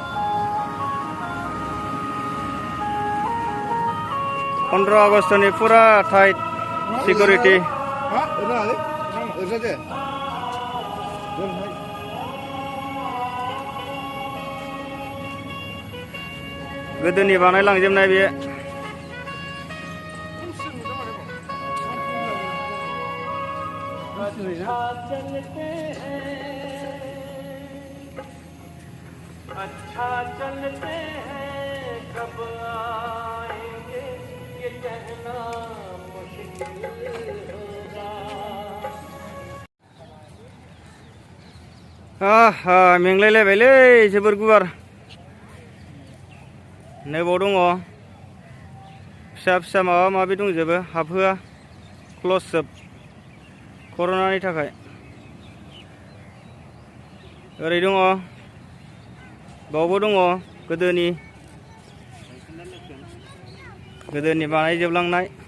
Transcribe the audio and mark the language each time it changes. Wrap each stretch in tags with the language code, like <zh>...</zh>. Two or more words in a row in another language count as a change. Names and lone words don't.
<brx>15 आगष्टनि फुरा</brx> <en>tight security.</en> <brx>गोदोनि बानायलांजोबनाय बे।</brx> <hi>अच्छा चलते हैं कब आएंगे ये कहना मुश्किल होगा।</hi> <brx>मेंलायलायबायलै जोबोर गुवार। नैबाव दङ फिसा फिसा माबा माबि दंजोबो हाबहोआ क्लस जोब कर'नानि थाखाय। ओरै दङ बावबो दङ गोदोनि बानायजोबलांनाय।</brx>